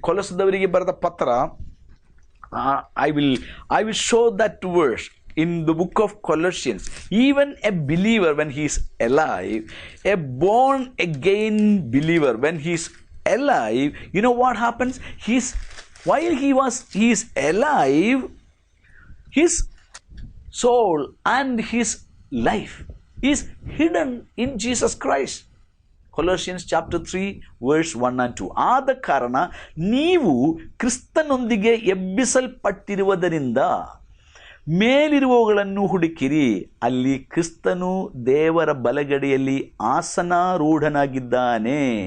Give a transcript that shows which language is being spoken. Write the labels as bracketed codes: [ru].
[kn] ಕೊಲೊಸದವರಿಗೆ ಬರೆದ ಪತ್ರ, [en] I will show that verse in the book of Colossians. Even a believer when he is alive, a born again believer when he is alive, you know what happens? While he is alive, his soul and his life is hidden in Jesus Christ. Colossians chapter 3 verse 1 and 2. [kn] ಆದ ಕಾರಣ ನೀವು ಕ್ರಿಸ್ತನೊಂದಿಗೆ ಎಬ್ಬಿಸಲ್ಪಟ್ಟಿರುವುದರಿಂದ ಮೇಲಿರುವವುಗಳನ್ನು ಹುಡುಕಿರಿ, ಅಲ್ಲಿ ಕ್ರಿಸ್ತನು ದೇವರ ಬಲಗಡೆಯಲ್ಲಿ ಆಸನಾರೂಢನಾಗಿದ್ದಾನೆ.